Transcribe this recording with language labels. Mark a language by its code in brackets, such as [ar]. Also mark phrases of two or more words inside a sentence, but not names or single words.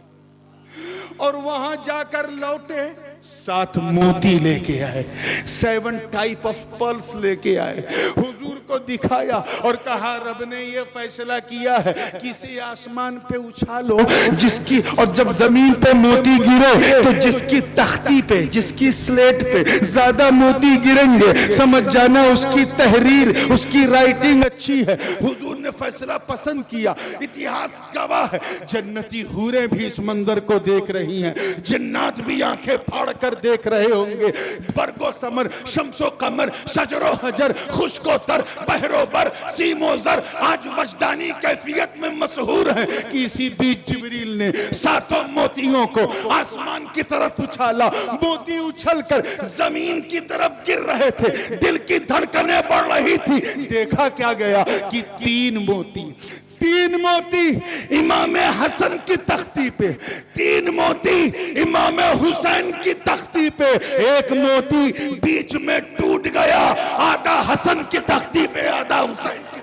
[ur] اور وہاں جا کر لوٹے 7 موتی لے کے آئے، 7 [en] type of pearls [ur] لے کے آئے، حضور کو دکھایا اور کہا رب نے یہ فیصلہ کیا ہے کسی آسمان پہ اچھالو جس کی، اور جب زمین پہ موتی گرے تو جس کی تختی پہ، جس کی سلیٹ پہ زیادہ موتی گریں گے سمجھ جانا اس کی تحریر، اس کی رائٹنگ اچھی ہے. حضور نے فیصلہ پسند کیا. اتہاس گواہ ہے جنتی حوریں بھی اس منظر کو دیکھ رہی ہیں، جنات بھی آنکھیں پھاڑ کر دیکھ رہے ہوں گے. برگ و ثمر، شمس و قمر، شجر و حجر، خشک و تر، بحر و بر، سیم و زر آج وجدانی کیفیت میں مسحور ہیں کہ اسی بیچ جبریل نے 7 موتیوں کو آسمان کی طرف اچھالا. موتی اچھل کر زمین کی طرف گر رہے تھے، دل کی دھڑکنیں بڑھ رہی تھی. دیکھا کیا گیا کہ 3 موتی امام حسن کی تختی پہ، 3 موتی امام حسین کی تختی پہ، 1 موتی بیچ میں ٹوٹ گیا، آدھا حسن کی تختی پہ آدھا حسین کی.